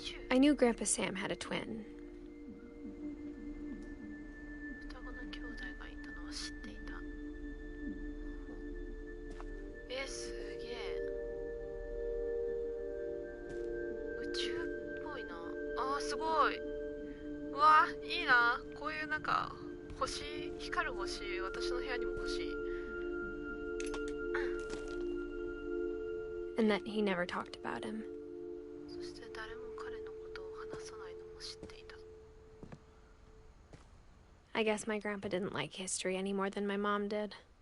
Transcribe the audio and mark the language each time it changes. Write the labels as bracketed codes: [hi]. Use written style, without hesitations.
[en] I knew Grandpa Sam had a twin. [ja] 双子の兄弟がいたのは知っていた。すげえ。宇宙っぽいな。あー、すごい。うわ、いいな。こういうなんか星、光る星、私の部屋にも欲しい。 [en] And that he never talked about him. [ja] そして誰も彼のことを話さないのも知っていた。 [en] I guess my grandpa didn't like history any more than my mom did.